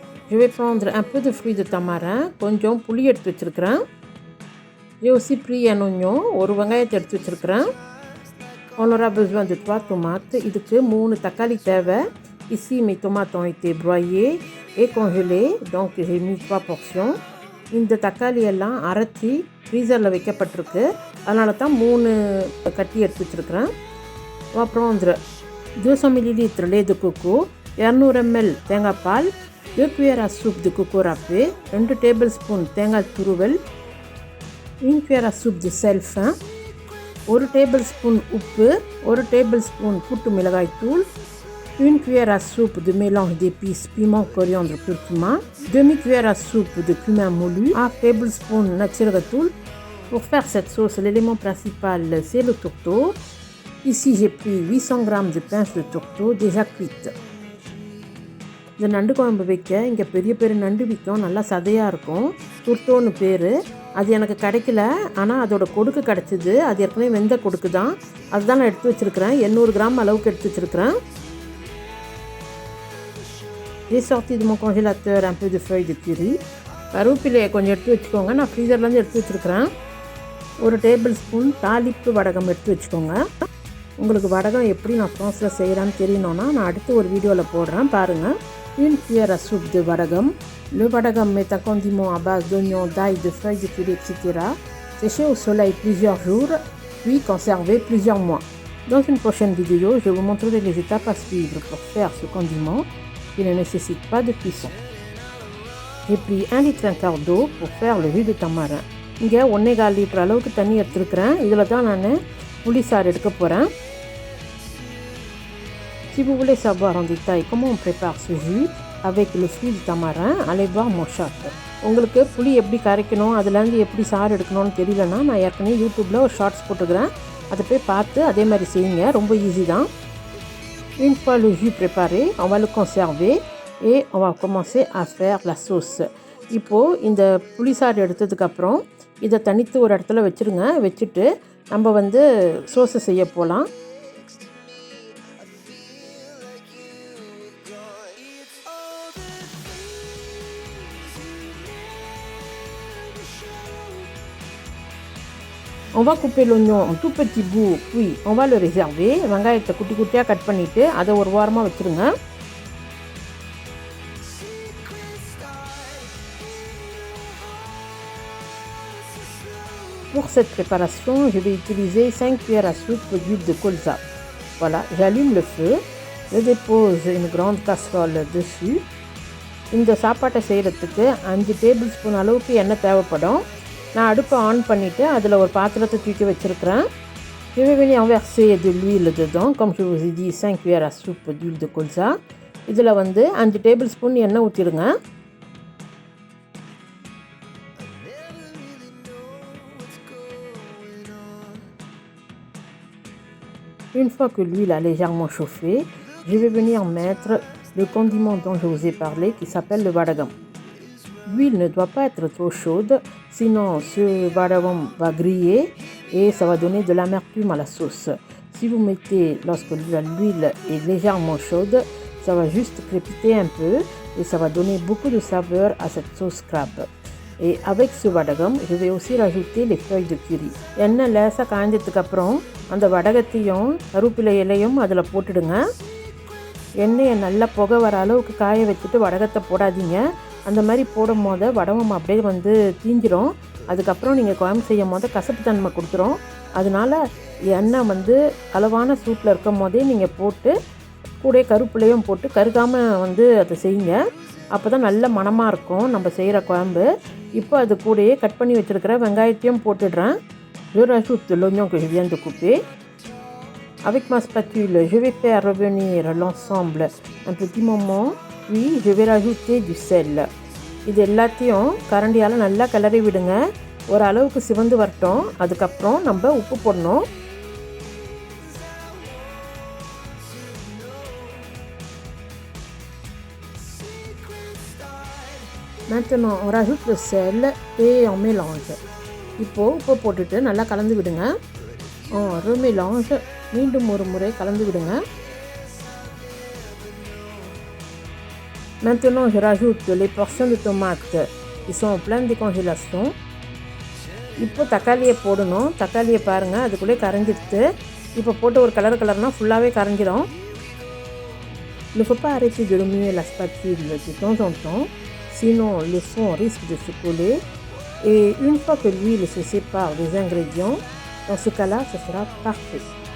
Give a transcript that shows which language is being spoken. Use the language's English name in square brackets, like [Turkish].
[French] Je vais prendre un peu de fruits de tamarin, [Tamil] கொஞ்சம் புளி எடுத்து வச்சிருக்கேன். [French] J'ai aussi pris un oignon, [Tamil] ஒரு வெங்காயத்தை எடுத்து வச்சிருக்கேன். [French] On aura besoin de 3 tomates. [Tamil] இதுக்கு 3 தக்காளி தேவை. [French] Ici mes tomates ont été broyées et congelées, donc j'ai mis 3 portions. [Tamil] இந்த தக்காளி எல்லாம் அரைச்சி ஃப்ரீசரில் வைக்கப்பட்டிருக்கு, அதனால தான் 3 கட்டி எடுத்து வச்சுருக்கிறேன். [French] அப்புறம் 200 ml lait de coco, [Tamil] 200 ml தேங்காய் பால், [French] 2 cuillères à soupe de coco râpé, [Tamil] 2 tablespoons தேங்காய் துருவல், [French] 1 cuillère à soupe de sel fin, [Tamil] 1 tablespoon உப்பு, 1 tablespoon குட்டு மிளகாய் தூள், [French] 1 cuillère à soupe de mélange d'épices, piment, coriandre, curcuma, demi-cuillère à soupe de cumin moulu, [Tamil] 1 tablespoon natsirgatoul. [French] Pour faire cette sauce, l'élément principal c'est le tourteau. Ici j'ai pris 800 g de pince de tourteau déjà cuite. [Tamil] இந்த நண்டு குழம்பு வைக்க இங்கே பெரிய பெரிய நண்டு விற்கும், நல்லா சதையாக இருக்கும், துர்த்தோன்னு பேர். அது எனக்கு கிடைக்கல, ஆனால் அதோட கொடுக்கு கிடச்சிது. அது ஏற்கனவே வெந்த கொடுக்கு தான், அதுதான் நான் எடுத்து வச்சுருக்கிறேன். 800 g அளவுக்கு எடுத்து வச்சுருக்கிறேன். [French] J'ai sorti de mon congélateur un peu de feuilles de curry. [Tamil] கருவேப்பிலையை கொஞ்சம் எடுத்து வச்சுக்கோங்க, நான் ஃப்ரீசர்லேருந்து எடுத்து வச்சுருக்கிறேன். 1 டேபிள் ஸ்பூன் தாளிப்பு வடகம் எடுத்து வச்சுக்கோங்க. உங்களுக்கு வடகம் எப்படி நான் ஃப்ரான்ஸில் செய்கிறேன்னு தெரியணுன்னா நான் அடுத்து ஒரு வீடியோவில் போடுறேன், பாருங்கள். [French] 1 cuillère à soupe de vadagam. Le vadagam est un condiment à base d'oignons, d'ail, de feuilles de curry, etc. Séché au soleil plusieurs jours, puis conservé plusieurs mois. Dans une prochaine vidéo, je vous montrerai les étapes à suivre pour faire ce condiment qui ne nécessite pas de cuisson. J'ai pris 1,25 litre d'eau pour faire le jus de tamarin. [Tamil] இங்கே 1,4 litre அளவுக்கு தண்ணி எடுத்துருக்கிறேன். இதில் தான் நான் புளி சாறு எடுக்க போகிறேன். [French] Si vous voulez savoir en détail comment on prépare ce jus avec le fruit de tamarin, allez voir mon chat. [Tamil] உங்களுக்கு புளி எப்படி கரைக்கணும், அதுலேருந்து எப்படி சாறு எடுக்கணும்னு தெரியலன்னா நான் ஏற்கனவே யூடியூப்பில் ஒரு ஷார்ட்ஸ் போட்டுக்கிறேன், அதை போய் பார்த்து அதே மாதிரி செய்யுங்க, ரொம்ப ஈஸி தான். [French] Une fois le jus préparé, on va le conserver et on va commencer à faire la sauce. [Tamil] இப்போது இந்த புளிசாறு எடுத்ததுக்கப்புறம் இதை தனித்து ஒரு இடத்துல வச்சுருங்க. வச்சுட்டு நம்ம சோஸை செய்ய போகலாம். [French] On va couper l'oignon en tout petits bouts, puis on va le réserver. [Tamil] வெங்காயத்தை குட்டி குட்டியாக கட் பண்ணிவிட்டு அதை ஒரு வாரமாக வச்சுருங்க. [French] Pour cette préparation, je vais utiliser 5 cuillères à soupe d'huile de colza. Voilà, j'allume le feu, je dépose une grande casserole dessus. [Tamil] இந்த சாப்பாட்டை செய்கிறதுக்கு 5 டேபிள் ஸ்பூன் அளவுக்கு எண்ணெய் தேவைப்படும். நான் அடுப்பை ஆன் பண்ணிவிட்டு அதில் ஒரு பாத்திரத்தை தூக்கி வச்சுருக்கிறேன். [French] Je vais venir verser de l'huile dedans, comme je vous ai dit, 5 cuillères à soupe d'huile de colza. [Tamil] இதில் 5 டேபிள் ஸ்பூன் எண்ணெய் ஊற்றிடுங்க. [French] Une fois que l'huile a légèrement chauffé, je vais venir mettre le condiment dont je vous ai parlé qui s'appelle le vadagam. L'huile ne doit pas être trop chaude, sinon ce vadagam va griller et ça va donner de l'amertume à la sauce. Si vous mettez lorsque l'huile est légèrement chaude, ça va juste crépiter un peu et ça va donner beaucoup de saveur à cette sauce crabe. Et avec ce vadagam, je vais aussi rajouter les feuilles de curry. [Tamil] எண்ணெய் லேசாக காய்ஞ்சதுக்கப்புறம் அந்த வடகத்தையும் கருவேப்பிலை இலையும் அதில் போட்டுடுங்க. எண்ணெயை நல்லா புகை வர அளவுக்கு காய வச்சுட்டு வடகத்தை போடாதீங்க. அந்த மாதிரி போடும் போது வடகம் அப்படியே தீஞ்சிரும். அதுக்கப்புறம் நீங்கள் குழம்பு செய்யும் போது கசப்பு தன்மை கொடுத்துரும். அதனால் எண்ணெய் அளவான சூட்டில் இருக்கும் போதே நீங்கள் போட்டு கூட கருவேப்பிலையும் போட்டு கருகாமல் அதை செய்யுங்க. அப்போ தான் நல்ல மணமாக இருக்கும் நம்ம செய்கிற குழம்பு. இப்போ அது கூடயே கட் பண்ணி வச்சுருக்கிற வெங்காயத்தையும் போட்டுடுறேன். [French] Je rajoute l'oignon que je viens de couper. Avec ma spatule, je vais faire revenir l'ensemble un petit moment, puis je vais rajouter du sel. [Tamil] இது எல்லாத்தையும் கரண்டியால் நல்லா கிளறி விடுங்க. ஒரு அளவுக்கு சிவந்து வரட்டும். அதுக்கப்புறம் நம்ம உப்பு போடணும். [French] Maintenant, on rajoute le sel et on mélange. [Tamil] இப்போது உப்பு போட்டுட்டு நல்லா கலந்து விடுங்க. [French] remélange [Tamil] மீண்டும் ஒரு முறை கலந்து விடுங்க. [French] Maintenant je rajoute les portions de tomates qui sont en pleine décongélation. [Tamil] இப்போ தக்காளியை போடணும். தக்காளியை பாருங்கள் அதுக்குள்ளே கரைஞ்சிடுத்து. இப்போ போட்டு ஒரு கலர்னா ஃபுல்லாகவே கரைஞ்சிடும். [French] Il ne faut pas arrêter de remuer la spatule de temps en temps, sinon le fond risque de se coller. Et une fois que l'huile se sépare des ingrédients, dans ce cas-là, ce sera parfait.